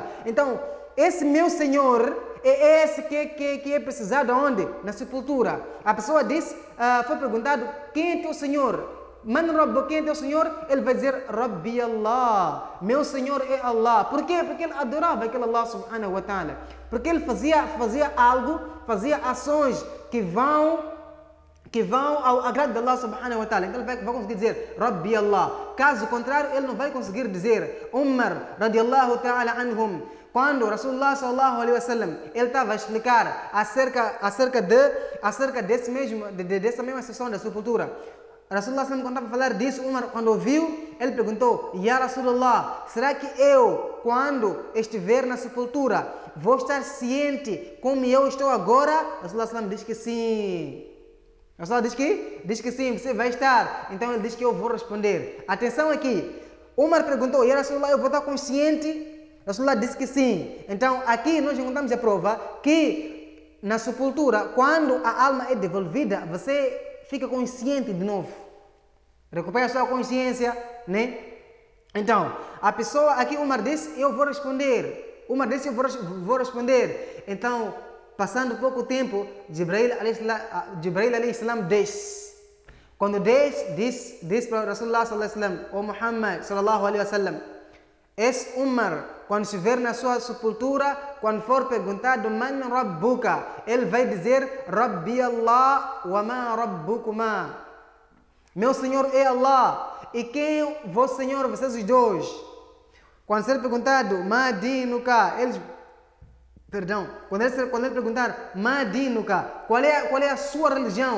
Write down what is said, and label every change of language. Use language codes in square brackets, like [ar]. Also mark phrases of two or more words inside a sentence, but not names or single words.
[pt] Então, esse meu Senhor é esse que é precisado aonde? Na sepultura. A pessoa disse, foi perguntado, quem é teu Senhor? [ar] من رب, [pt] quem é teu Senhor? Ele vai dizer, [ar] ربي الله, [pt] meu Senhor é Allah. Por quê? Porque ele adorava aquele [ar] الله سبحانه وتعالى. [pt] Porque ele fazia algo, fazia ações que vão ao agrado de [ar] الله سبحانه وتعالى. [pt] Então ele vai conseguir dizer [ar] ربي الله. [pt] Caso contrário, ele não vai conseguir dizer. Umar [ar] رضي الله تعالى عنهم, [pt] quando [ar] رسول الله صلى الله عليه وسلم, [pt] ele estava a explicar acerca dessa mesma sessão da sepultura. [ar] رسول الله صلى الله, [pt] quando estava a falar disso, Umar, quando ouviu, ele perguntou, [ar] يا رسول الله, [pt] será que eu, quando estiver na sepultura, vou estar ciente como eu estou agora? [ar] رسول الله صلى الله [pt] diz que sim. Rasulullah diz que sim, você vai estar. Então ele diz que eu vou responder. Atenção aqui. Umar perguntou, [ar] يا رسول الله, [pt] eu vou estar consciente? Rasulullah disse que sim. Então aqui nós encontramos a prova que na sepultura, quando a alma é devolvida, você fica consciente de novo. Recupera a sua consciência, né? Então, a pessoa aqui, Umar disse, eu vou responder. Umar disse, eu vou responder. Então, passando pouco tempo, [ar] جبريل عليه السلام [pt] desce. Quando desce, disse para [ar] رسول الله صلى الله عليه وسلم, [pt] ou Muhammad [ar] صلى الله عليه وسلم, [pt] esse Umar, quando estiver na sua sepultura, quando for perguntado [ar] من ربك, [pt] ele vai dizer [ar] ربي الله وما ربكما. [pt] Meu Senhor é Allah. E quem é vosso Senhor, vocês os dois? Quando ser perguntado [ar] ما دينك, [pt] quando ele perguntar [ar] ما دينك, [pt] qual é a sua religião?